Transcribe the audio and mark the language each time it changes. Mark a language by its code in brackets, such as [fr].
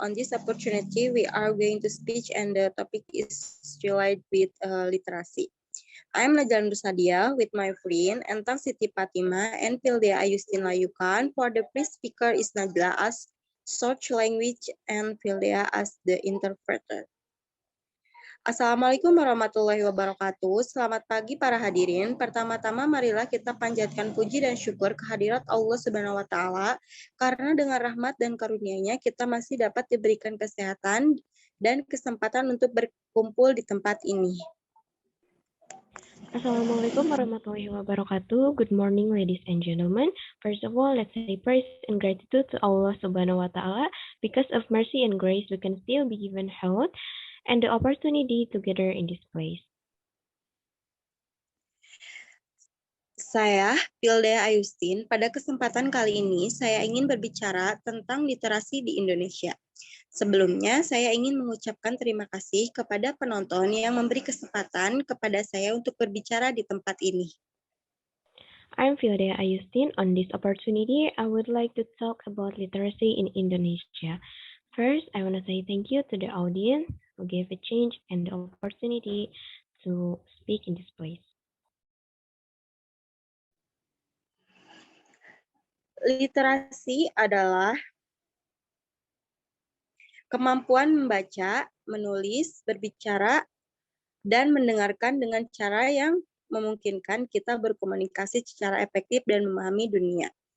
[en] On this opportunity, we are going to speak and the topic is related with literacy. I'm Najla Nursadia with my friend Entang Siti Fatima and Pildea Ayustin Layukan. For the pre-speaker is Najla as search language and Pildea as the interpreter. [id] Assalamualaikum warahmatullahi wabarakatuh. Selamat pagi para hadirin. Pertama-tama marilah kita panjatkan puji dan syukur kehadirat Allah Subhanahu wa taala karena dengan rahmat dan karunia-Nya kita masih dapat diberikan kesehatan dan kesempatan untuk berkumpul di tempat ini. [en] Assalamualaikum warahmatullahi wabarakatuh. Good morning, ladies and gentlemen. First of all, let's say praise and gratitude to Allah Subhanahu wa Ta'ala. Because of mercy and grace, we can still be given health and the opportunity together in this place. [id] Saya, Pildea Ayustin, pada kesempatan kali ini saya ingin berbicara tentang literasi di Indonesia. Sebelumnya, saya ingin mengucapkan terima kasih kepada penonton yang memberi kesempatan kepada saya untuk berbicara di tempat ini. [en] I'm Pildea Ayustin. On this opportunity, I would like to talk about literacy in Indonesia. First, I want to say thank you to the audience who gave a chance and the opportunity to speak in this place. [id] Literasi adalah kemampuan membaca, menulis, berbicara, dan mendengarkan dengan cara yang memungkinkan kita berkomunikasi secara efektif dan memahami dunia.